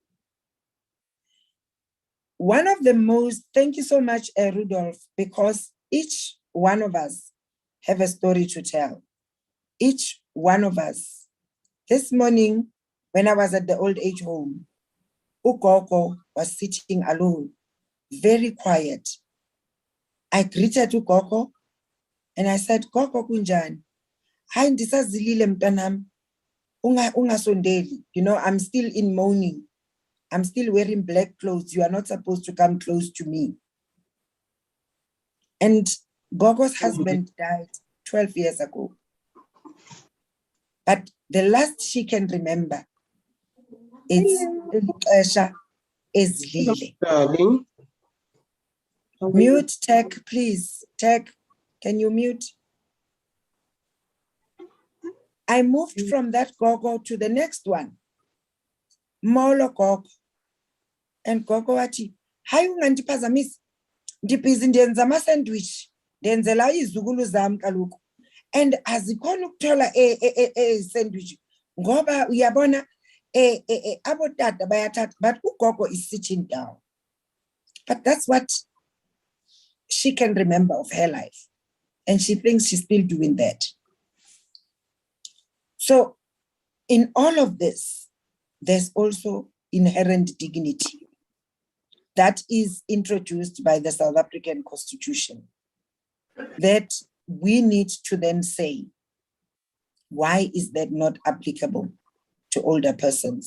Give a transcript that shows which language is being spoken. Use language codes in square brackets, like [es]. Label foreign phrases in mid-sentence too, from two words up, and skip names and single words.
[en] One of the most, thank you so much, Rudolph, because each one of us have a story to tell. Each one of us. This morning, when I was at the old age home, Ukoko was sitting alone, very quiet. I greeted Ukoko and I said, [xh] Koko kunjani? Hayi ndisazilile mntanam. Ungasondeli. [en] You know, I'm still in mourning. I'm still wearing black clothes. You are not supposed to come close to me. And Gogo's husband died 12 years ago. But the last she can remember is Esha Ezlile. Mute tech, please. Tech, can you mute? I moved from that Gogo to the next one. [xh] Molo Gogo. And Gogo ati, hayi ungandiphazamisi. Ndibhizi ndenza ama-sandwich. Ndenzela izukulu zam kaloku. And azikhona ukuthola sandwich. Ngoba uyabona abotata bayathatha, but ugogo [en] is sitting down. But that's what she can remember of her life. And she thinks she's still doing that. So in all of this, there's also inherent dignity that is introduced by the South African Constitution that we need to then say, why is that not applicable to older persons?